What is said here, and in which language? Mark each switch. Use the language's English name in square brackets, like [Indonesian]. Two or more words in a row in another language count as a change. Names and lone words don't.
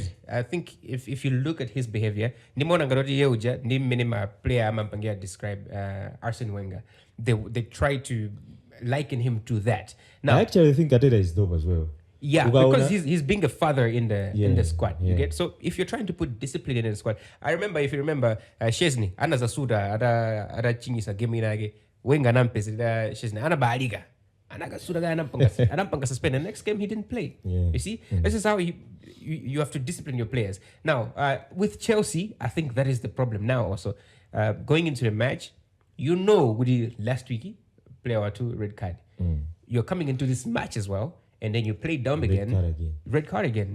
[English] I think if you look at his behavior, player describe Arsene Wenger. They try to liken him to that. Now, I actually think Arteta is dope as well. Yeah, because he's being a father in the squad. You get? So if you're trying to put discipline in the squad, if you remember Szczesny, [Nyanja] ana zasuda ada chingisa game inage Wenger nampesa Szczesny ana baliga. Anampanga suspend. [English] The next game he didn't play. You see, this is how you have to discipline your players. Now, with Chelsea, I think that is the problem now. Also, going into the match, with the last week player or two red card. You're coming into this match as well, and then you play dumb red card again.